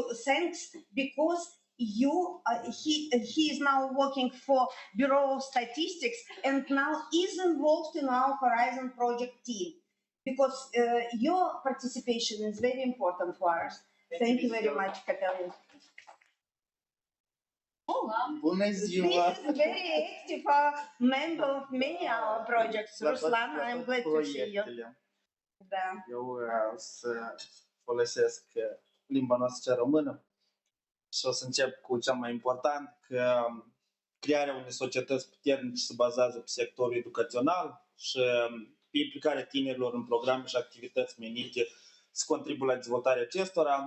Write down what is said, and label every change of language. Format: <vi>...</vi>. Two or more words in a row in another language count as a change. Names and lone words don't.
<en>Thanks, because you he is now working for Bureau of Statistics and now is involved in our Horizon project team, because your participation is very important for us. Thank you very much, Cătălin.</en> <ro>Bună ziua!</ro> <en>This is very active member of many our projects. Ruslan, I'm glad to see you.</en> <ro>Da. Eu o să folosesc limba noastră română și o să încep cu cel mai important, că crearea unei societăți puternice se bazează pe sectorul educațional și pe implicarea tinerilor în programe și activități menite să contribuie la dezvoltarea acestora.</ro>